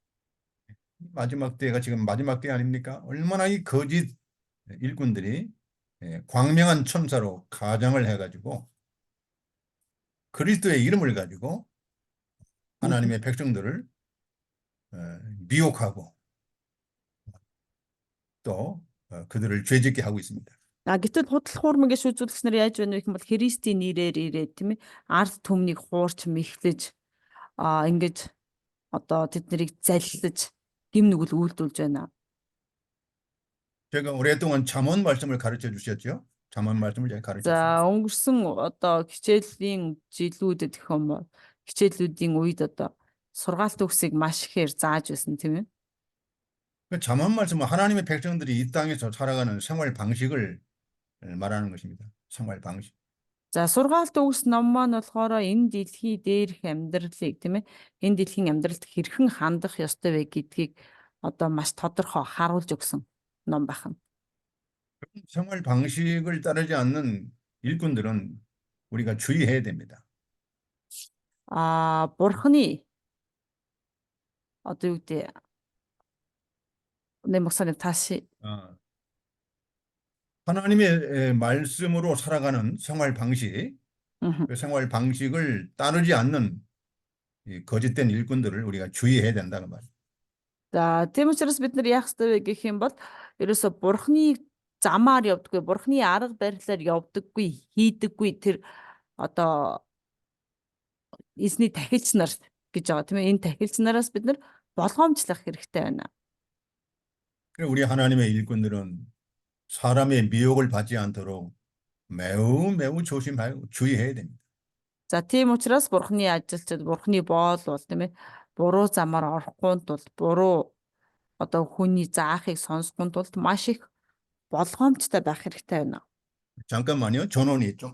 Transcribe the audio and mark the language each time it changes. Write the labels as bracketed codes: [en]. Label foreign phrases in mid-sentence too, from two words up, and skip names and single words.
[ko] 마지막 때가 지금 마지막 때 아닙니까? 얼마나 이 거짓 일꾼들이 광명한 천사로 가장을 해가지고 그리스도의 이름을 가지고 하나님의 백성들을 미혹하고 또 그들을 죄짓게 하고 있습니다. [mn] Гэтэл худал хуурмаг гэж үзүүлэгч нар яаж байна вэ гэх юм бол Христийн нэрээр ирээд тийм ээ ард түмнийг хуурч мэхлэж ингэж одоо тэднийг залилж гим нүгэл үйлдүүлж байна. [ko] 제가 오랫동안 잠언 말씀을 가르쳐 주셨죠? 잠언 말씀을 제가 가르쳐 [mn] За [ko] 줬습니다. [mn] өнгөрсөн одоо хичээлийн жилүүдэд гэх юм бол хичээлүүдийн үед одоо сургаалт төгсийг маш ихээр зааж байсан тийм ээ. [ko] 그 잠언 말씀은 하나님의 백성들이 이 땅에서 살아가는 생활 방식을 말하는 것입니다. 생활 방식. [mn] За сургаалт төгс ном маань болохоор энэ дэлхий дээрх амьдралыг тийм ээ энэ дэлхийн амьдралд хэрхэн хандах ёстой вэ гэдгийг одоо маш тодорхой харуулж өгсөн ном байна. [ko] 생활 방식을 따르지 않는 일꾼들은 우리가 주의해야 됩니다. [mn] Бурхны одоо юу гэдэг [ko] 내 목사님 다시 하나님의 말씀으로 살아가는 생활 방식, 그 생활 방식을 따르지 않는 이 거짓된 일꾼들을 우리가 주의해야 된다는 말이에요. [mn] За тийм учраас бид нар яах ёстой вэ гэх юм бол ерөөсө бурхны замаар явдаггүй, бурхны арга барилаар явдаггүй, хийдэггүй тэр одоо эзний тахилч нар гэж байгаа тийм ээ энэ тахилч нараас бид нар болгоомжлох хэрэгтэй байна. [ko] 우리 하나님의 일꾼들은 사람의 미혹을 받지 않도록 매우 매우 조심하고 주의해야 됩니다. [mn] За тийм учраас Бурхны ажилчид Бурхны боол бол тийм ээ буруу замаар орохгүй тул буруу одоо хүний заахыг сонсгүй тулд маш их болгоомжтой байх хэрэгтэй байна. [ko] 잠깐만요. 전원이 좀.